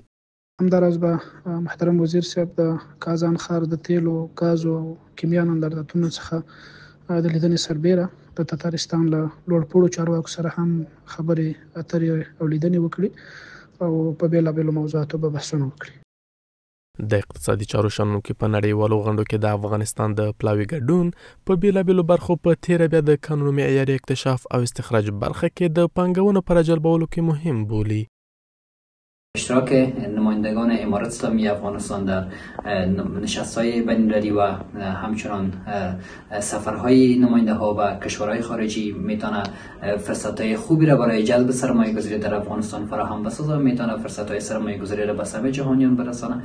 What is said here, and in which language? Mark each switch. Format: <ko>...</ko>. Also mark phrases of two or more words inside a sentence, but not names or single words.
<ps>همداراز به محترم وزیر صاحب د کازان ښار د تیلو، ګازو او کیمیا نندارتونونو څخه د لیدنې سربېره د تتارستان له لوړپوړو چارواکو سره هم خبرې اترې او لیدنې وکړي او په بېلابېلو موضوعاتو به بحثونه وکړي. د اقتصادي چارو شنونکو په نړیوالو غونډو کې د افغانستان د پلاوي ګډون په بېلابېلو برخو په تیره بیا د قانوني معیاري اکتشاف او استخراج برخه کې د پانګونو په راجلبولو کې مهم بولي.</ps> <fa>اشتراک نمایندگان امارات اسلامی افغانستان در نشست‌های بین‌المللی و همچنان سفرهای نماینده ها و کشورهای خارجی میتونه فرصت‌های خوبی را برای جلب سرمایه‌گذاری در افغانستان فراهم بسازه و میتونه فرصت‌های سرمایه‌گذاری را به سهم جهانیان برسانه.</fa>